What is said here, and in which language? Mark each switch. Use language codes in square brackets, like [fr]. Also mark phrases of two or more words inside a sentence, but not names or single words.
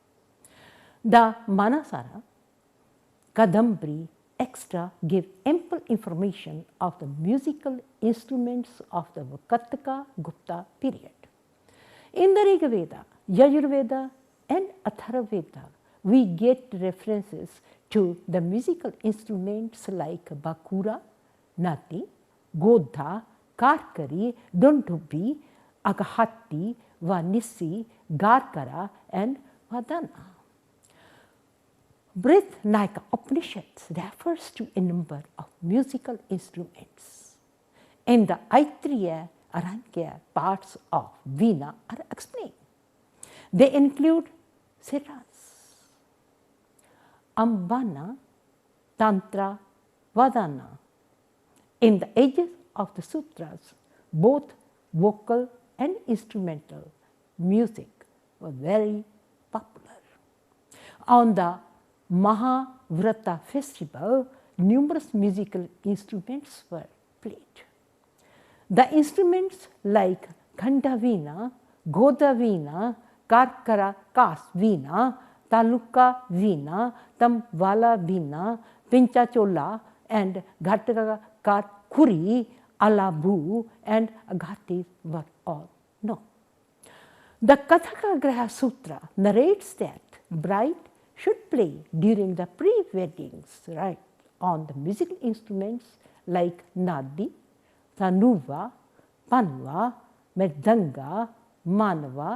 [en] The Manasara, Kadambari extra give ample information of the musical instruments of the Vakataka Gupta period. In the Rig Veda, Yajurveda and Atharvaveda, we get references to the musical instruments like Bakura, Nati, Godha, Karkari, Dondubi, Agahati, Vanisi, Garkara and Vadana. Brihadanayaka Upanishads refers to a number of musical instruments, and the Aitreya, Aranyaka parts of Veena are explained. They include siras, ambana, tantra, vadana. In the ages of the sutras, both vocal and instrumental music were very popular. On the Mahavrata festival, numerous musical instruments were played. The instruments like Khanda Veena, Goda Veena, Karkara Kas Veena, Taluka Veena, Tamvala Veena, Pinchachola and Ghataka Karkuri, Alabu and Agati were all known. The Kathaka Graha Sutra narrates that bride should play during the pre-weddings rite on the musical instruments like Nadi, Tanuva, Panva, Mridanga, Manava.